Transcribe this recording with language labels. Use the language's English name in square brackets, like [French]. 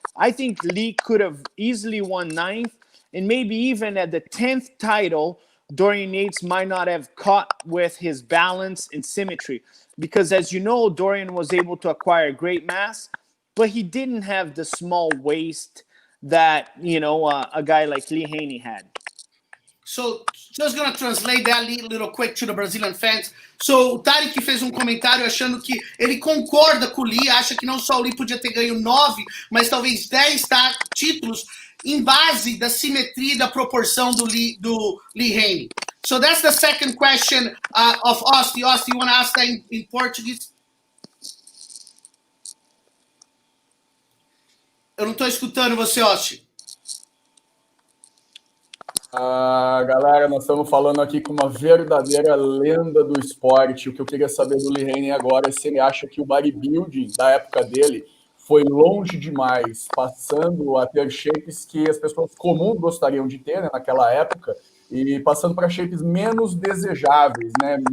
[English] I think Lee could have easily won 9th, and maybe even at the 10th title, Dorian Yates might not have caught with his balance and symmetry. Because as you know, Dorian was able to acquire great mass, but he didn't have the small waist that, a guy like Lee Haney had. So, just going to translate that a little quick to the Brazilian fans. [Portuguese] So, o Tarek fez comentário achando que ele concorda com o Lee, acha que não só o Lee podia ter ganho 9, mas talvez 10 títulos em base da simetria e da proporção do Lee Haney. [English] So that's the second question of Osti. Osti, you want to ask that in Portuguese? [Portuguese] Eu não estou escutando você, Osti. Galera, nós estamos falando aqui com uma verdadeira lenda do esporte. O que eu queria saber do Lee Haney agora é se ele acha que o bodybuilding da época dele foi longe demais, passando a ter shapes que as pessoas comuns gostariam de ter, né, naquela época, e passando para shapes menos desejáveis, né?